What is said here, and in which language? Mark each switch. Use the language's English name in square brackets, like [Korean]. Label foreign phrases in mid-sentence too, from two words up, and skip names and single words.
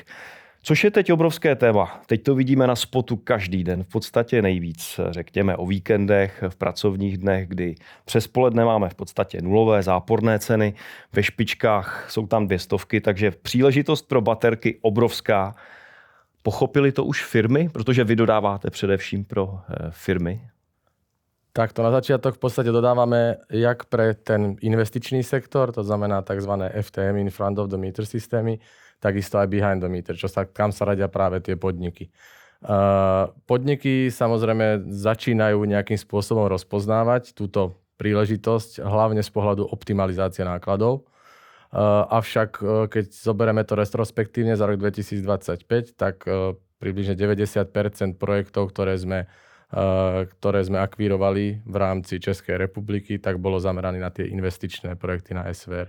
[Czech] Což je teď obrovské téma. Teď to vidíme na spotu každý den, v podstatě nejvíc, řekněme o víkendech, v pracovních dnech, kdy přes poledne máme v podstatě nulové záporné ceny, ve špičkách jsou tam 200, takže příležitost pro baterky obrovská. Pochopili to už firmy, protože vy dodáváte především pro firmy? [Slovak] Takto na začiatok v podstate dodávame jak pre ten investičný sektor, to znamená tzv. FTM, [English] in front of the meter [Slovak] systémy, takisto aj [English] behind the meter, [Slovak] kam sa radia práve tie podniky. Podniky samozrejme začínajú nejakým spôsobom rozpoznávať túto príležitosť, hlavne z pohľadu optimalizácie nákladov. Avšak keď zoberieme to retrospektívne za rok 2025, tak približne 90% projektov, ktoré sme akvírovali v rámci Českej republiky, tak bolo zamerané na tie investičné projekty na SVR.